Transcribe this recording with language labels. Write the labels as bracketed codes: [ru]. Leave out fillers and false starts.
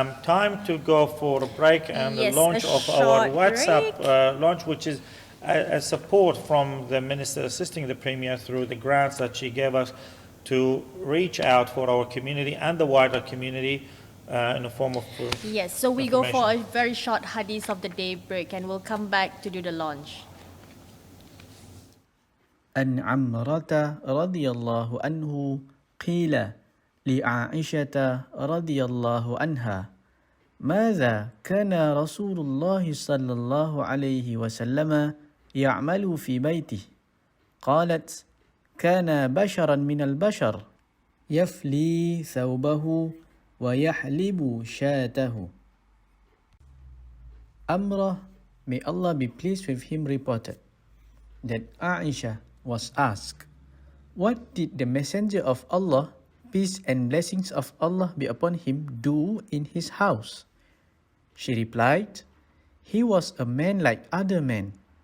[en] Time to go for a break and the launch of our WhatsApp launch, which is a support from the Minister assisting the Premier through the grants that she gave us to reach out for our community and the wider community in the form of Yes, so we go for a very short hadith of the day break and we'll come back to do the launch. [ar] عن عمرة رضي الله عنه قيل لعائشة رضي الله عنها ماذا كان رسول الله صلى الله عليه وسلم يعمل في بيته؟ قالت كان بشرا من البشر يفلي ثوبه ويحلب شاته. [en] Amrah, may Allah be pleased with him, reported that Aisha was asked, What did the Messenger of Allah, peace and blessings of Allah be upon him, do in his house? She replied, he was a man like other men.